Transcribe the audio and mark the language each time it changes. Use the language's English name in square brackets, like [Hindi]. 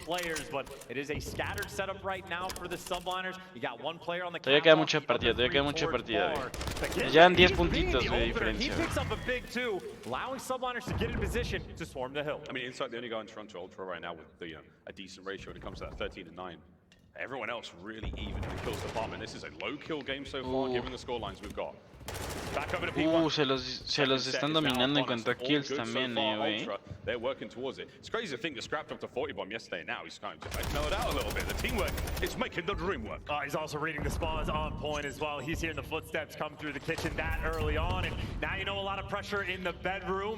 [Spanish] Todavía queda mucha partida, güey. Ya dan 10 puntitos de diferencia. [English] I mean, Inside, the only guy in Toronto Ultra right now with a decent ratio when it comes to that 13-9. Everyone else really even in the kills department. This is a low kill game so far, given the score lines we've got. [Spanish] Se los están dominando en cuanto a kills también, güey. [English] They're working towards it. It's crazy to think the scrap jumped to 40 bomb yesterday. Now he's kind of mellowed out a little bit. The teamwork is making the dream work. He's also reading the spawns on point as well. He's hearing the footsteps come through the kitchen that early on, and now you know a lot of pressure in the bedroom.